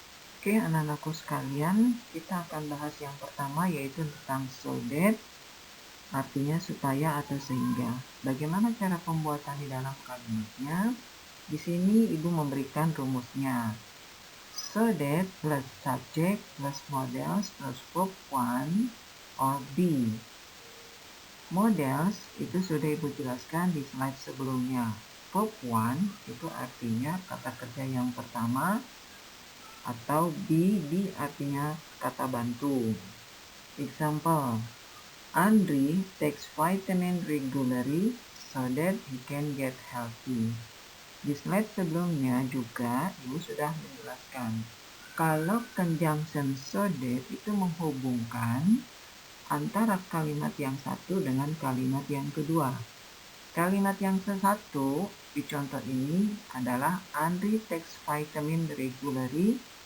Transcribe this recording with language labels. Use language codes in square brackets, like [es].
[id] Oke, anak-anakku sekalian, kita akan bahas yang pertama yaitu tentang so that, artinya supaya atau sehingga. Bagaimana cara pembuatan di dalam kalimatnya? Di sini ibu memberikan rumusnya. [en] So that plus subject plus models plus verb 1 or be. [id] Models itu sudah ibu jelaskan di slide sebelumnya. Verb 1 itu artinya kata kerja yang pertama, atau be artinya kata bantu. [en] Example, Andri takes vitamin regularly so that he can get healthy. [id] Di slide sebelumnya juga ibu sudah menjelaskan kalau conjunction so that itu menghubungkan antara kalimat yang satu dengan kalimat yang kedua. Kalimat yang satu di contoh ini adalah [en] Andri takes vitamin regularly.